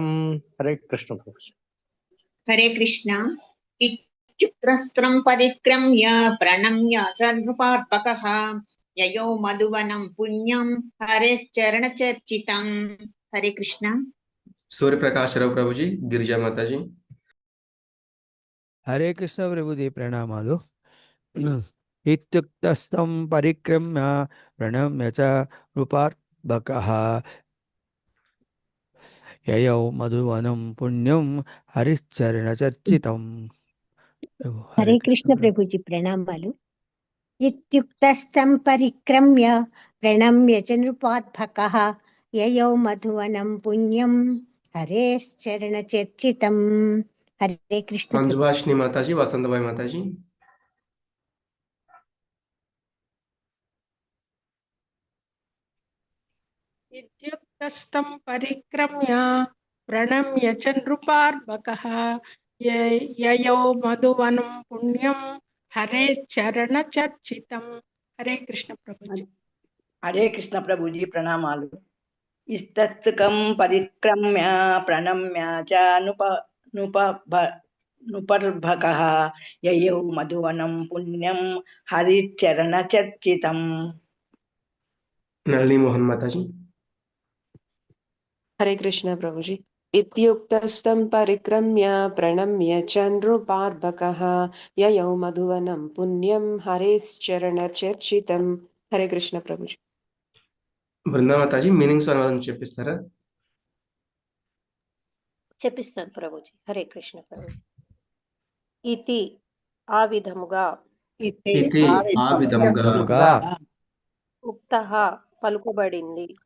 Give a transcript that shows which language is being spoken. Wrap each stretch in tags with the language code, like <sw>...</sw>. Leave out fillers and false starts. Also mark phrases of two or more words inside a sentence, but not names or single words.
<hi>हरे कृष्ण प्रभु जी। हरे कृष्ण।</hi> <sa>इत्युक्तस्तं परिक्रम्य प्रणम्य च नृपार्भकः ययो मधुवनं पुण्यं हरेश्चरणचर्चितं।</sa> <hi>हरे कृष्ण।</hi> <te>సూర్యప్రకాశరావు ప్రభుజీ, గిరిజా మాతాజీ.</te> <hi>हरे कृष्ण प्रभु जी,</hi> <te>प्रणामालु।</te> <sa>इत्युक्तस्तं परिक्रम्य प्रणम्य च नृपार्भकः ययौ मधुवनं पुण्यं हरिश्चरणचर्चितं।</sa> <hi>हरे कृष्ण प्रभु जी,</hi> <te>प्रणामालु।</te> <sa>इत्युक्तस्तं परिक्रम्य प्रणम्य च नृपार्भकः ययौ मधुवनं पुण्यं हरेश्चरणचर्चितं।</sa> <hi>हरे कृष्ण प्रभु।</hi> <te>మంజువాషిని మాతాజీ, వసంతబాయి మాతాజీ.</te> <sa>इत्युक्तस्तं परिक्रम्य प्रणम्य च नृपार्भकः ययौ मधुवनं पुण्यं हरे चरणचर्चितं।</sa> <hi>हरे कृष्ण प्रभु जी। हरे कृष्ण प्रभु जी, प्रणामालु। इत्युक्तं परिक्रम्य प्रणम्य च नृपार्भकः ययौ मधुवनं पुण्यं हरिचरणचर्चितं।</hi> <te>నళిని మోహన్ మాతాజీ.</te> <hi>हरे कृष्ण प्रभु जी।</hi> <sa>इत्युक्तस्तं परिक्रम्य प्रणम्य च नृपार्भकः ययौ मधुवनं पुण्यं हरेश्चरणचर्चितं।</sa> <hi>हरे कृष्ण प्रभु जी।</hi> <te>బృందా మాతాజీ, మీనింగ్స్ అనువాదం చెప్పిస్తారా? చెప్పిస్తాను ప్రభుజీ. హరే కృష్ణ ప్రభు. ఇతి ఆ విధముగా, ఇతి ఆ విధముగా, ఉక్తః పలుకుబడింది,</te>